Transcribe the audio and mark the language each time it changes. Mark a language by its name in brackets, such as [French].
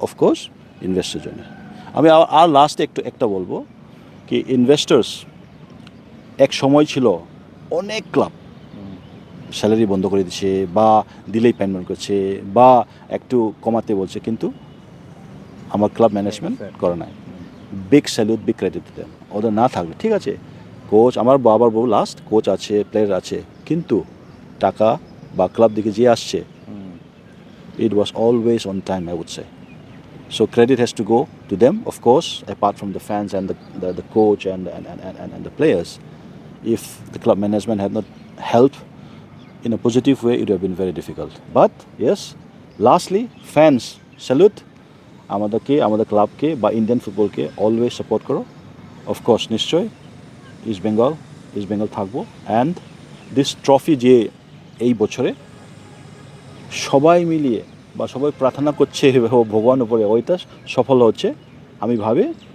[Bangla] Of course ইনভেস্টের জন্য। আমি আর লাস্টে একটা বলবো কি, ইনভেস্টার্স এক সময় ছিল অনেক ক্লাব স্যালারি বন্ধ করে দিচ্ছে, বা দিলেই পেমেন্ট করছে, বা একটু কমাতে বলছে, কিন্তু আমার ক্লাব ম্যানেজমেন্ট করে নাই। বিগ স্যালুট, বিগ ক্রেডিট দিতে। ওদের না থাকলে ঠিক আছে, কোচ, আমার বাবার বউ লাস্ট, কোচ আছে, প্লেয়ার আছে, কিন্তু টাকা বা ক্লাব দিকে যে আসছে, [English] it was always on time, I would say. So credit has to go to them, of course, apart from the fans and the coach and the players. If the club management had not helped in a positive way, it would have been very difficult. But yes, lastly, fans, salute. [Bangla] আমাদের ক্লাবকে বা Indian ফুটবলকে always support করো। Of course নিশ্চয় east Bengal থাকবো। [English] and this trophy [Bangla] যে এই বছরে সবাই মিলিয়ে বা সবাই প্রার্থনা করছে ভগবান উপরে, ওইটা সফল হচ্ছে আমি ভাবি।